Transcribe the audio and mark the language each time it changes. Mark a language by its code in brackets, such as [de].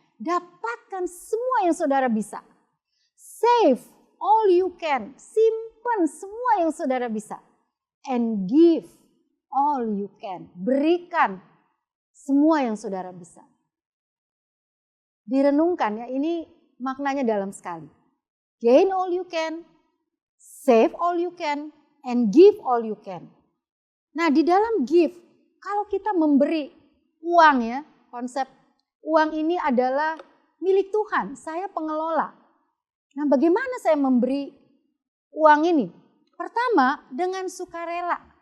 [id] Dapatkan semua yang saudara bisa. [en] Save all you can. [id] Simpan semua yang saudara bisa. [en] And give all you can. [id] Berikan semua yang saudara bisa. Direnungkan ya, ini maknanya dalam sekali. [en] Gain all you can, save all you can, and give all you can. [id] Nah di dalam give, kalau kita memberi uang ya, konsep uang ini adalah milik Tuhan, saya pengelola. Nah bagaimana saya memberi uang ini? Pertama dengan sukarela.